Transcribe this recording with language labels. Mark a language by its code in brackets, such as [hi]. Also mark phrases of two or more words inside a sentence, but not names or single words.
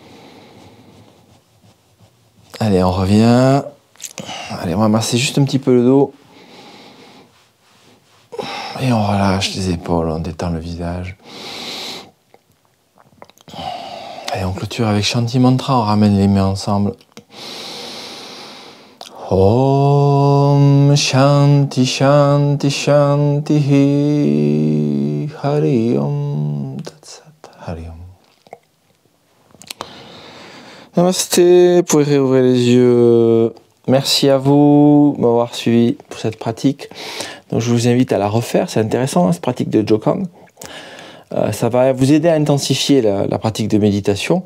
[fr] Allez, on revient. Allez, on va masser juste un petit peu le dos. Et on relâche les épaules, on détend le visage. Allez, on clôture avec [sa] Shanti Mantra, [fr] on ramène les mains ensemble. [sa] Om Shanti Shanti Shanti Hari Om Tat Sat Hari Om. [fr] Namasté, vous pouvez réouvrir les yeux. Merci à vous de m'avoir suivi pour cette pratique. Donc je vous invite à la refaire, c'est intéressant cette pratique de Jokang. Ça va vous aider à intensifier la pratique de méditation.